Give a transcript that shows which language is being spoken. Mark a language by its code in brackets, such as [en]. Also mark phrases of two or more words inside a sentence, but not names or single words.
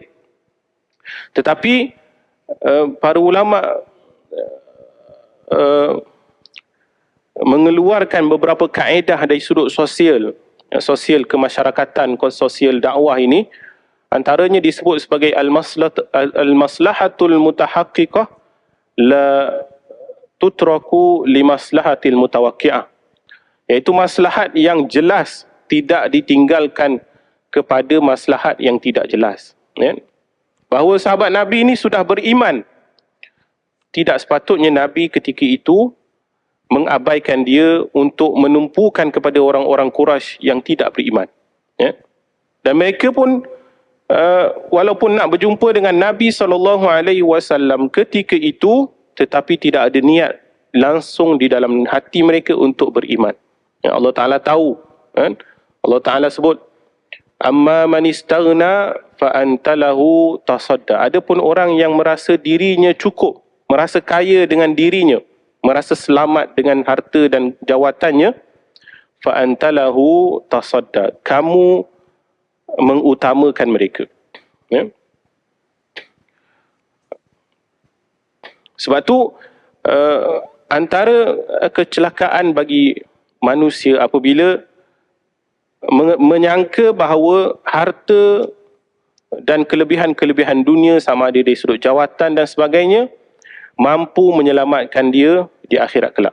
[ms] Tetapi para ulama mengeluarkan beberapa kaedah dari sudut sosial kemasyarakatan, sosial dakwah ini. Antaranya disebut sebagai [ar] المصلحة المتحققة لا تترك لمصلحة المتوقعة, [ms] iaitu maslahat yang jelas tidak ditinggalkan kepada maslahat yang tidak jelas. bahawa sahabat Nabi ini sudah beriman. Tidak sepatutnya Nabi ketika itu mengabaikan dia untuk menumpukan kepada orang-orang Quraisy yang tidak beriman. Ya. Dan mereka pun walaupun nak berjumpa dengan Nabi SAW ketika itu, tetapi tidak ada niat langsung di dalam hati mereka untuk beriman. Ya, Allah Ta'ala tahu. Kan? Allah Ta'ala sebut, [ar] أما من استغنى فأنت له تصدى. [ms] Adapun orang yang merasa dirinya cukup, merasa kaya dengan dirinya, merasa selamat dengan harta dan jawatannya, [ar] فأنت له تصدى. [ms] Kamu mengutamakan mereka. Ya. Sebab tu antara kecelakaan bagi manusia apabila menyangka bahawa harta dan kelebihan-kelebihan dunia sama ada dari sudut jawatan dan sebagainya mampu menyelamatkan dia di akhirat kelak.